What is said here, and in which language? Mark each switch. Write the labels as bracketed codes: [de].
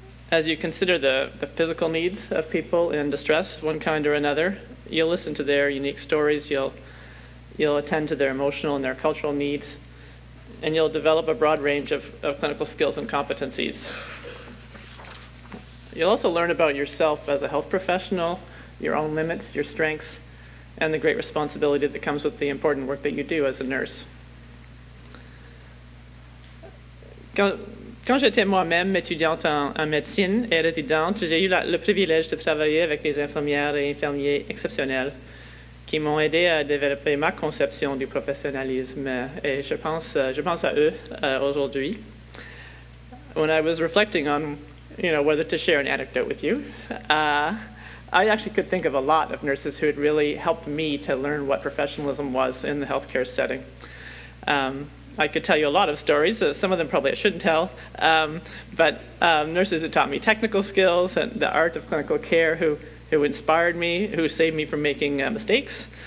[en] As you consider the physical needs of people in distress of one kind or another, you'll listen to their unique stories, you'll attend to their emotional and their cultural needs, and you'll develop a broad range of clinical skills and competencies. You'll also learn about yourself as a health professional, your own limits, your strengths, and the great responsibility that comes with the important work that you do as a nurse. [fr] Quand j'étais moi-même étudiante en médecine et résidente, j'ai eu le privilège de travailler avec des infirmières et infirmiers exceptionnels qui m'ont aidé à développer ma conception du professionnalisme, et je pense à eux aujourd'hui. [en] When I was reflecting on, whether to share an anecdote with you, I actually could think of a lot of nurses who had really helped me to learn what professionalism was in the healthcare setting. I could tell you a lot of stories. Some of them probably I shouldn't tell, but nurses who taught me technical skills and the art of clinical care, who inspired me, who saved me from making mistakes.